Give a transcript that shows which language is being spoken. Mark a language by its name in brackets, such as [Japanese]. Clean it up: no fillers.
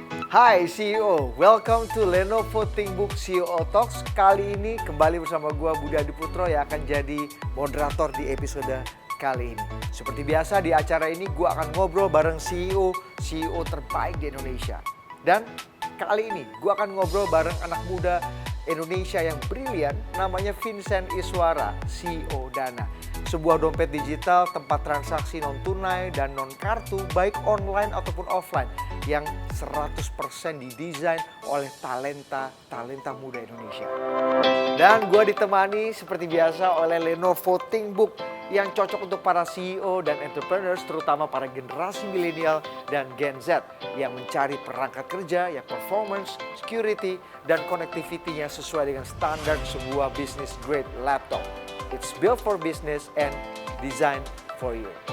[English] Hai CEO, welcome to Lenovo ThinkBook CEO Talks. [Indonesian] Kali ini kembali bersama gua Budi Adiputro yang akan jadi moderator di episode kali ini. Seperti biasa di acara ini gua akan ngobrol bareng CEO terbaik di Indonesia. Dan kali ini gua akan ngobrol bareng anak muda Indonesia yang brilian namanya Vincent Iswara, CEO Dana. Sebuah dompet digital tempat transaksi non tunai dan non kartu baik online ataupun offline yang 100% didesain oleh talenta muda Indonesia. Dan gue ditemani seperti biasa oleh Lenovo ThinkBook yang cocok untuk para CEO dan entrepreneurs terutama para generasi milenial dan Gen Z yang mencari perangkat kerja yang performance, security, dan connectivity-nya sesuai dengan standar sebuah business grade laptop. [English] It's built for business and designed for you.